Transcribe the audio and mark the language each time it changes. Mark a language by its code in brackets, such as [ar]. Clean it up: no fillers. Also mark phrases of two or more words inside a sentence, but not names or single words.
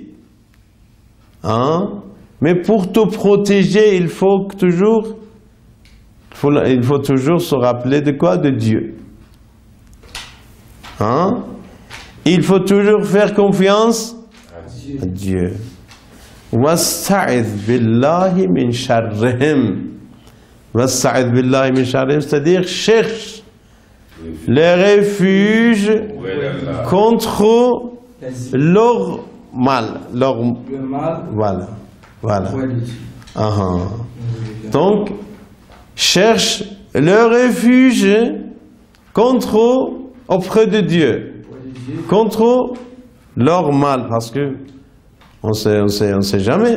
[fr] Hein? Mais pour te protéger, il faut toujours se rappeler de quoi? De Dieu. Hein? Il faut toujours faire confiance à Dieu. [ar] واستعذ بالله من شرهم. واستعذ بالله من شرهم, [fr] c'est-à-dire cherche le refuge contre leur mal. Le mal. Voilà. Donc, cherche le refuge auprès de Dieu, contre leur mal, parce que on sait jamais.